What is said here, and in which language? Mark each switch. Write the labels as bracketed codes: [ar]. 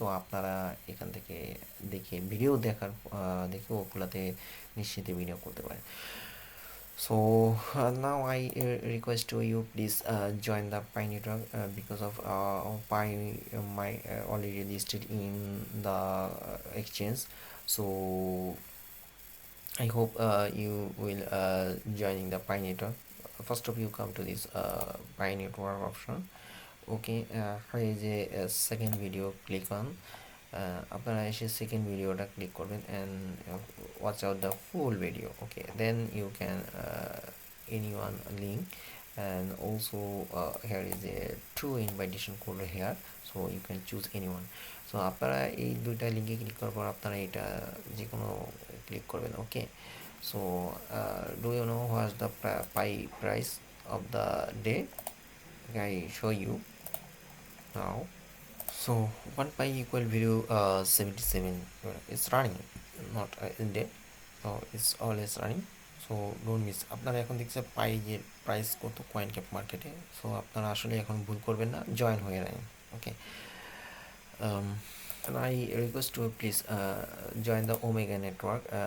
[bn] তো আপনারা এখান থেকে দেখে ভিডিও দেখে ওগুলাতে নিশ্চিন্তে ভিডিও করতে পারেন। [en] So now I request to you please join the Pi network because of Pi my already listed in the exchange. So I hope you will joining the Pi network. First of you come to this Pi network option. Okay, here is a second video, click on [bn] আপনারা এসে second ভিডিওটা click করবেন [en] And watch out the full video. Okay, then you can any one link and also here is a true invitation code here, so you can choose any one. [bn] So আপনারা এই দুইটা লিঙ্কে click করার পর আপনারা এটা যে কোনো ক্লিক করবেন। [en] Okay, so do you know what's the pi price of the day? I show you now. So 1 pi equal value 77. It's running, not in dead. So it's always running. So don't miss. [bn] আপনারা এখন দেখছেন পাই যে price কত coin cap মার্কেটে। So আপনারা আসলে এখন ভুল করবেন না, জয়েন হয়ে নেন। [en] Okay, and I request to please join the Omega network.